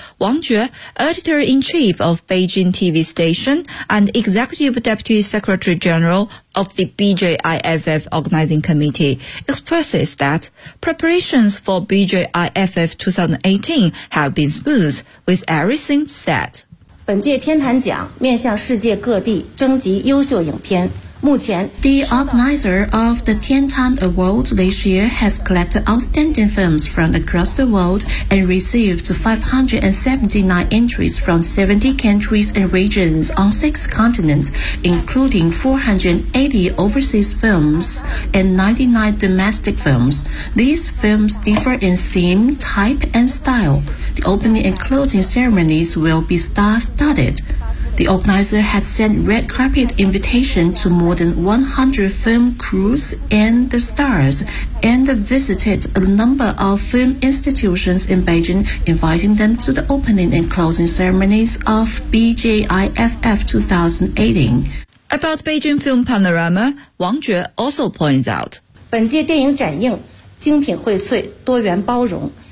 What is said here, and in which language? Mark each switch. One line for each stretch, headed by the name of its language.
English: Wang Jue, Editor-in-Chief of Beijing TV Station and Executive Deputy Secretary General of the BJIFF Organizing Committee, expresses that preparations for BJIFF 2018 have been smooth, with everything set.
Chinese: 本届天坛奖面向世界各地征集优秀影片。
English: The organizer of the Tiantan Award this year has collected outstanding films from across the world and received 579 entries from 70 countries and regions on 6 continents, including 480 overseas films and 99 domestic films. These films differ in theme, type, and style. The opening and closing ceremonies will be star-studded. The organizer had sent red carpet invitation to more than 100 film crews and the stars, and visited a number of film institutions in Beijing, inviting them to the opening and closing ceremonies of BJIFF 2018. About Beijing film panorama, Wang Jue also points out,
Chinese: 本届电影展映精品荟萃，多元包容。